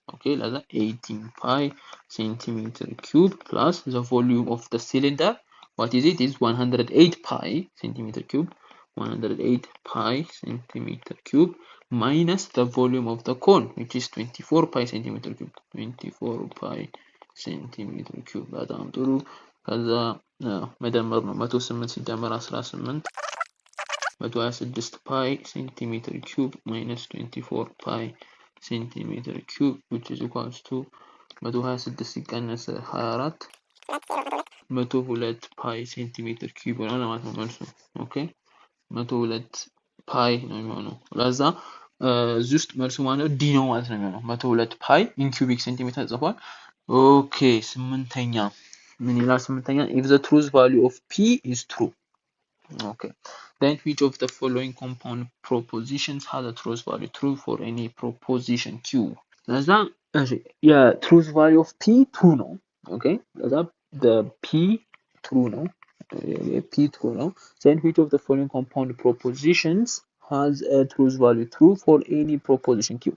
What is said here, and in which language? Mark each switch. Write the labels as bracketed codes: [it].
[en] okay, like 18 pi centimeter cube plus the volume of the cylinder. What is it? It is 108 pi centimeter cube, 108 pi centimeter cube minus the volume of the cone, which is 24 pi centimeter cube, 24 pi centimeter cube. [am] በጣም ጥሩ። ከዛ መደመር ነው 108 ሲደመር 18 126 ፓይ ሴንቲሜትር ኪዩብ ማይነስ 24 ፓይ ሴንቲሜትር ኪዩብ [en] which is equals to [am] 126 ሲቀነስ 24 102 ፓይ ሴንቲሜትር ኪዩብ ይሆናል ማለት ነው መልሱ። ኦኬ 102 ፓይ ነው የሚሆነው። ለዛ እዚህ ውስጥ መልሱ ማለት ዲ ነው ማለት ነው የሚሆነው 102 ፓይ ኢን ኪዩቢክ ሴንቲሜትር ተጽፏል። ኦኬ ስምንተኛ ምን ይላል? [en] ስምንተኛ if the truth value of p is true. okay, then which of the following compound propositions has a truth value true for any proposition q? [am] ለዛ [en] truth value of p true [am] ነው። [en] okay, ለዛ the p true ነው p true ነው። then which of the following compound propositions has a truth value true for any proposition q?